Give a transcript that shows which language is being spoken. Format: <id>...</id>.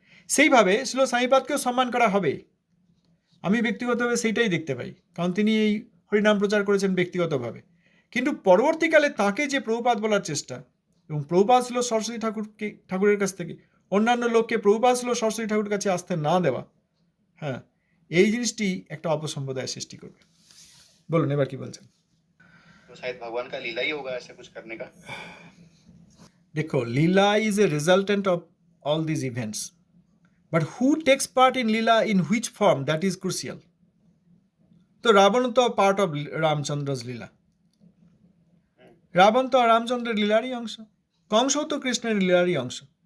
<bn>সেইভাবে শ্রীল স্বামীপাদকেও সম্মান করা হবে। আমি ব্যক্তিগতভাবে সেইটাই দেখতে পাই, কারণ তিনি এই হরিনাম প্রচার করেছেন ব্যক্তিগতভাবে। কিন্তু পরবর্তীকালে তাকে যে প্রভুপাদ বলার চেষ্টা, এবং প্রভুপাদ ছিল সরস্বতী ঠাকুরের কাছ থেকে অন্যান্য লোককে প্রভুপাদ ছিল সরস্বতী ঠাকুরের কাছে আসতে না দেওয়া, হ্যাঁ, এই জিনিসটি একটা অপসম্প্রদায়ের সৃষ্টি করবে। বলুন এবার কি বলছেন।</bn> <hi>तो शायद भगवान का लीला ही होगा ऐसे कुछ करने का।</hi> <en>দেখো, leela is a resultant of all these events, but who takes part in leela in which form, that is crucial.</en> <bn>তো রাবণ তো</bn> <en>part of</en> <bn>রামচন্দ্র's লীলা, রাবণ তো রামচন্দ্রের লীলারই অংশ, কংসও তো কৃষ্ণের লীলারই অংশ।</bn>